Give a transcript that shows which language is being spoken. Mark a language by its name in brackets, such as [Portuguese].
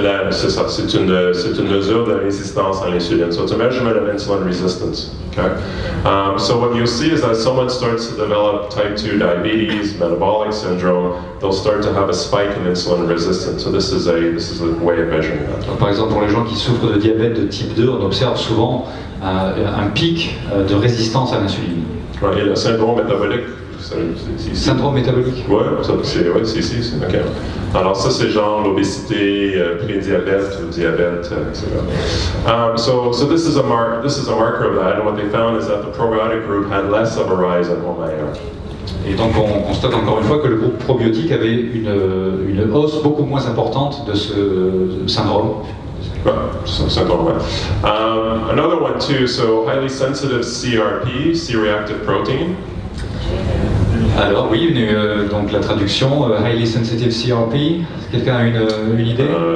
[French] C'est ça, c'est une mesure de résistance à l'insuline. [English] So it's a measurement of insulin resistance. Okay? So what you'll see is that someone starts to develop type 2 diabetes, metabolic syndrome, they'll start to have a spike in insulin resistance. So this is a way of measuring that. [French] Par exemple, pour les gens qui souffrent de diabète de type 2, on observe souvent un pic de résistance à l'insuline. Ouais, et le syndrome métabolique. Syndrome métabolique? Oui, c'est ici. Okay. Alors ça, c'est genre l'obésité, prédiabète, ou diabète, etc. [English] So this is a marker of that, and what they found is that the probiotic group had less of a rise in HOMA-AR. [French] Et donc on constate encore une fois que le groupe probiotique avait une hausse beaucoup moins importante de ce syndrome. Syndrome. [English] Another one too, so highly sensitive CRP, C-reactive protein. [French] Alors oui, donc la traduction, [English] highly sensitive CRP, [French] quelqu'un a une idée?